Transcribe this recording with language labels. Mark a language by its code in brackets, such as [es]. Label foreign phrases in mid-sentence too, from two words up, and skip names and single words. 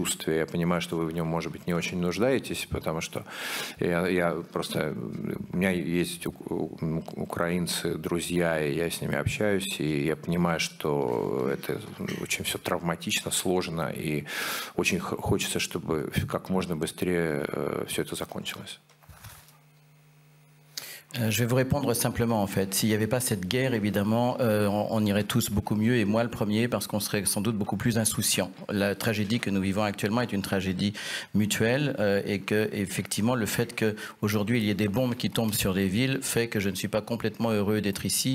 [ru] Я понимаю, что вы в нем, может быть, не очень нуждаетесь, потому что я просто, у меня есть украинцы, друзья, и я с ними общаюсь, и я понимаю, что это очень все травматично, сложно, и очень хочется, чтобы как можно быстрее все это закончилось. [fr] Je vais vous répondre simplement en fait. S'il n'y avait pas cette guerre, évidemment, on irait tous beaucoup mieux, et moi le premier, parce qu'on serait sans doute beaucoup plus insouciants. La tragédie que nous vivons actuellement est une tragédie mutuelle et que effectivement le fait qu'aujourd'hui il y ait des bombes qui tombent sur des villes fait que je ne suis pas complètement heureux d'être ici.